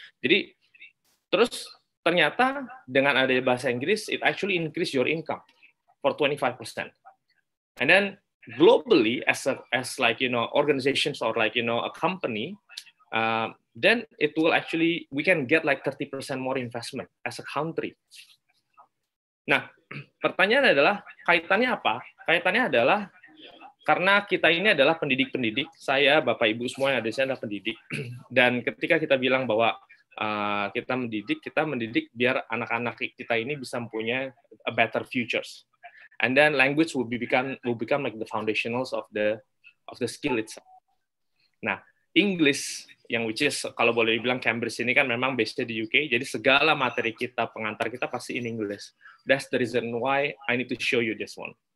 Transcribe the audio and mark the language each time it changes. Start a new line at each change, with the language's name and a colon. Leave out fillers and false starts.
Indonesian: Jadi terus ternyata dengan adanya bahasa Inggris,
English: it actually increase your income for 25%. And then globally, as organizations or a company, then it will actually, we can get like 30% more investment as a country.
Indonesian: Nah, pertanyaan adalah kaitannya apa? Kaitannya adalah karena kita ini adalah pendidik-pendidik, saya, Bapak, Ibu semua yang ada di sini adalah pendidik, dan ketika kita bilang bahwa kita mendidik biar anak-anak kita ini bisa mempunyai
English: a better futures. And then language will become like the foundationals of the skill itself.
Indonesian: Nah, English yang
English: which is
Indonesian: kalau boleh dibilang Cambridge ini kan memang based di UK, jadi segala materi kita, pengantar kita pasti
English: in English. That's the reason why I need to show you this one.